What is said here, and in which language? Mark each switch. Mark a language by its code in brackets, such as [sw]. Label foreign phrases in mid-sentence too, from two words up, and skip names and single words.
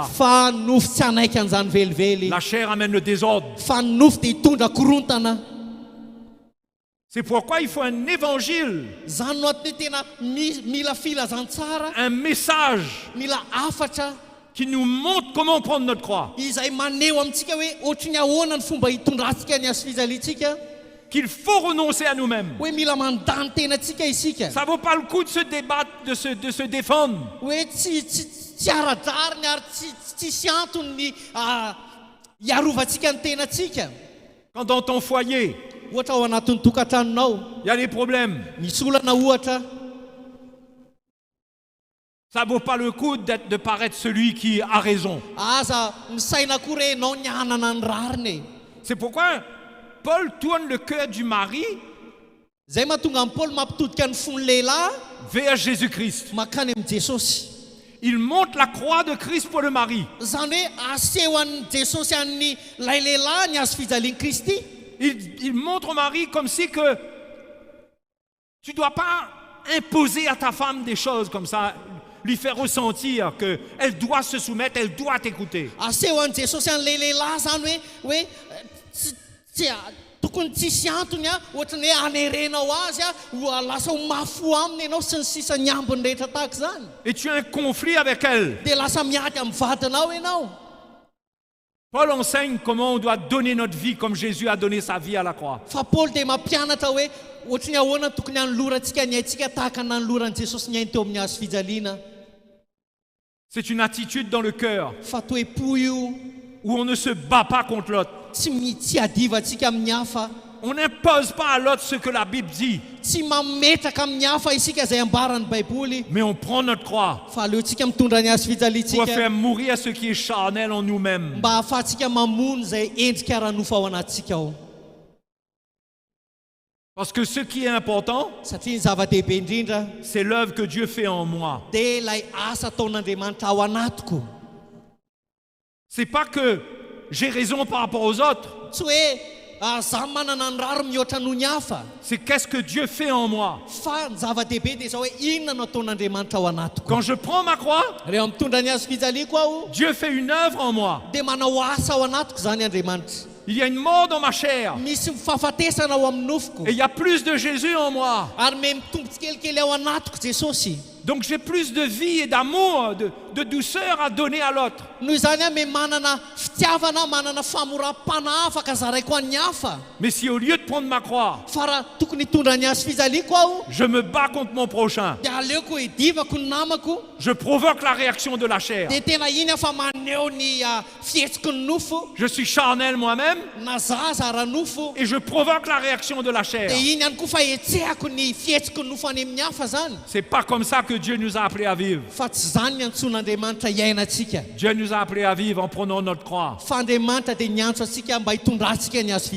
[mg] Fa ny nofo tsy hanaiky an'izany velively. [fr] La chair amène le désordre. [mg] Fa ny nofo dia hitondra korontana. [fr] C'est pourquoi il faut un évangile, [mg] Zany no atiny tena mila filazantsara. [fr] un message [mg] Mila afatra. [fr] qui nous montre comment prendre notre croix. [mg] Izay maneho amintsika hoe ohatry ny ahoana ny fomba hitondratsika ny azo fijaliantsika. [fr] Qu'il faut renoncer à nous-mêmes. [mg] Hoe mila mandany tenantsika isika. [fr] Ça vaut pas le coup de se débattre, de se défendre. [mg] Hoe tsy ara-dariny ary tsisy antony ny hiarovantsika ny tenantsika. [fr] Quand dans ton foyer, [mg] Ohatra ao anatin'ny tokantranonao [fr] il y a des problèmes, [mg] misy olana ohatra. [fr] ça vaut pas le coup de paraître celui qui a raison. [mg] Aza misaina akory enao ny anana ny rariny. [fr] C'est pourquoi Paul tourne le cœur du mari [mg] Zay mahatonga an'i Paoly mampitodika ny fon'ny lehilahy [fr] vers Jésus-Christ. [mg] mankany amin'ny Jesosy. [fr] Il montre la croix de Christ pour le mari. [mg] Zany hoe aseho an'i Jesosy an'ny lay lehilahy ny azo fijalian'i Kristy. [fr] Il montre au mari comme si que tu ne dois pas imposer à ta femme des choses comme ça, lui faire ressentir qu'elle doit se soumettre, elle doit t'écouter. [mg] Aseho an'i Jesosy an'ilay lehilahy zany hoe tokony tsisy antony ohatrany hoe anerenao azy ho lasa ho mafo aminy ianao sy ny sisa ny ambiny rehetra tahaka zany. [fr] Et tu as un conflit avec elle. [mg] Dia lasa miady amin'ny vadinao ianao. [fr] Paul enseigne comment on doit donner notre vie comme Jésus a donné sa vie à la croix. [mg] Fa Paoly dia mampianatra hoe ohatry ny ahoana tokony hanolorantsika ny haintsika tahaka ny nanoloran'i Jesosy ny hainy teo amin'ny hazo fijaliana. [fr] C'est une attitude dans le cœur [mg] Fa toe-po io [fr] où on ne se bat pas contre l'autre. [mg] tsy adivantsika amin'ny hafa. [fr] On n'impose pas à l'autre ce que la Bible dit, [mg] Tsy mametraka amin'ny hafa isika izay ambaran'ny Baiboly. [fr] mais on prend notre croix [mg] Fa aleontsika mitondra ny hazo [fr] pour [mg] fijaliantsika [fr] faire mourir ce qui est charnel en nous-mêmes. [mg] mba ahafahantsika mamono izay endrika ara-nofo ao anatintsika ao. [fr] Parce que ce qui est important, [mg] Satria ny zava-dehibe indrindra [fr] c'est l'œuvre que Dieu fait en moi. [mg] dia ilay asa ataon'Andriamanitra ao anatiko. [fr] C'est pas que j'ai raison par rapport aux autres. [mg] Tsy hoe za manana ny raro mihoatra noho ny hafa [fr] c'est qu'est-ce que Dieu fait en moi. [mg] fa ny zava-dehibe dia zao hoe inona no ataon'Andriamanitra ao anatiko. [fr] Quand je prends ma croix, [mg] Rehefa mitondra ny hazo fijaliako aho [fr] Dieu fait une œuvre en moi. [mg] dia manao asa ao anatiko zany Andriamanitra. [fr] Il y a une mort dans ma chair. [mg] Misy mifahafatesana ao amin'ny nofoko [fr] Et il y a plus de Jésus en moi. [mg] ary me mitombo tsikelikely ao anatiko Jesosy. [fr] Donc j'ai plus de vie et d'amour, de douceur à donner à l'autre. [mg] Noho izany aho me manana fitiavana manana famoram-pana afaka zaraiko an'ny hafa. [fr] Mais si au lieu de prendre ma croix, [mg] Fa raha tokony hitondra ny hazo fijaliako aho [fr] je me bats contre mon prochain, [mg] dia aleoko hidivako ny namako [fr] je provoque la réaction de la chair. [mg] dia tena iny aho fa maneho ny fihetsiky ny nofo [fr] Je suis charnel moi-même [mg] na za zara nofo [fr] et je provoque la réaction de la chair. [mg] dia iny ihany koa fa hetsehako ny fihetsiky ny nofo any amin'ny hafa zany. [fr] C'est pas comme ça que Dieu nous a appelés à vivre. [mg] Fa tsy zany ny antson'Andriamanitra hiainantsika. [fr] Dieu nous a appelés à vivre en prenant notre croix, [mg] Fa Andriamanitra dia niantso antsika mba hitondrantsika ny hazo